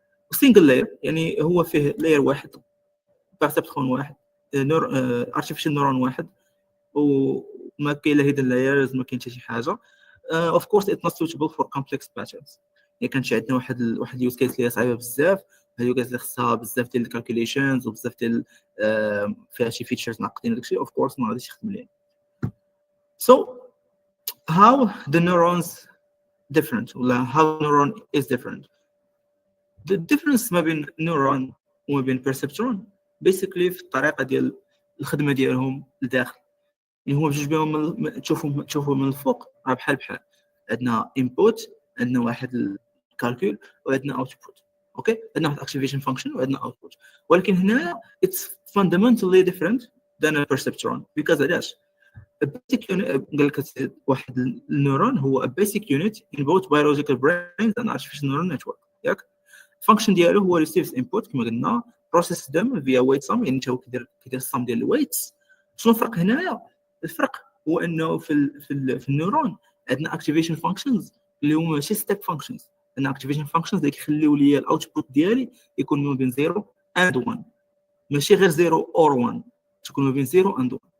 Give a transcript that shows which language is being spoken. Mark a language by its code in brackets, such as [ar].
[ar] سينجل لاير يعني هو فيه لاير واحد، بريسبترون واحد، ارتيفيشال نورون واحد، وما كاين لا هيدن لايرز، ما كاين حتى شي حاجه. [en] Of course it not suitable for complex patterns. [ar] يعني كانت عندنا واحد اليوز كيس اللي صعيبه بزاف، هاد اليوز اللي خصها بزاف ديال الكالكوليشنز وبزاف ديال فيها شي فيتشرز معقدين داكشي. اوف كورس ما غاديش يخدم ليه. [en] So how the neurons different ولا how neuron is different. The difference [ar] ما بين neuron وما بين perceptron basically في الطريقه ديال الخدمه ديالهم لداخل. اللي هما بجوج بهم تشوفوا من الفوق راه بحال عندنا input، عندنا واحد الكالكول، وعندنا output. اوكي. [en] عندنا واحد activation function وعندنا output، [ar] ولكن هنا [en] it's fundamentally different than a perceptron because علاش؟ a basic unit [ar] قال لك واحد النيورون هو [en] a basic unit in both biological brains and artificial neural network. [ar] ياك function ديالو هو [en] receives input [ar] كما قلنا [en] process them via weight sum، [ar] يعني هو كيدير السم ديال الويتس. شنو الفرق هنايا؟ الفرق هو انه في النيورون عندنا activation functions اللي هما ماشي step functions، عندنا activation functions اللي كيخليو لي الاوتبوت ديالي يكون ما بين 0 and 1، ماشي غير 0 or 1، تكون ما بين 0 and 1.